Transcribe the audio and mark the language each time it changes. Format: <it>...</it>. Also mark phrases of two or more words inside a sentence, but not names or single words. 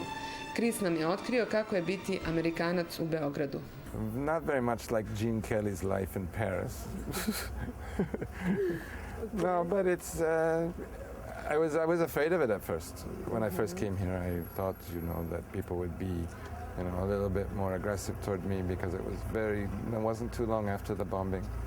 <sr>Kris nam je otkrio kako je biti Amerikanac u Beogradu.</sr> <en>Not very much like Gene Kelly's life in Paris. No, but it's. I was afraid of it at first. When I first came here, I thought, that people would be, a little bit more aggressive toward me because it wasn't too long after the bombing.</en>